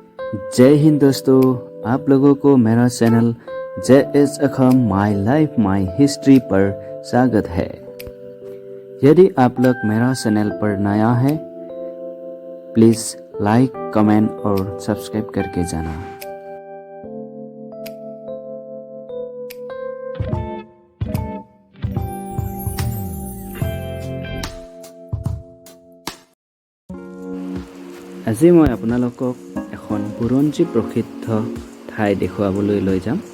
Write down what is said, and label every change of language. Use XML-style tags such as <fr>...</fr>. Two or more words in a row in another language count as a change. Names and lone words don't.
<hi>जय हिंद दोस्तों, आप लोगों को मेरा चैनल JS अखम माई लाइफ माई हिस्ट्री पर स्वागत है। यदि आप लोग मेरा चैनल पर नया है, प्लीज़</hi> <en>like, comment</en> <hi>और सब्सक्राइब करके जाना।</hi> <as>আজি মই আপোনালোকক এখন বুৰঞ্জী প্ৰসিদ্ধ ঠাই দেখুৱাবলৈ লৈ যাম।</as>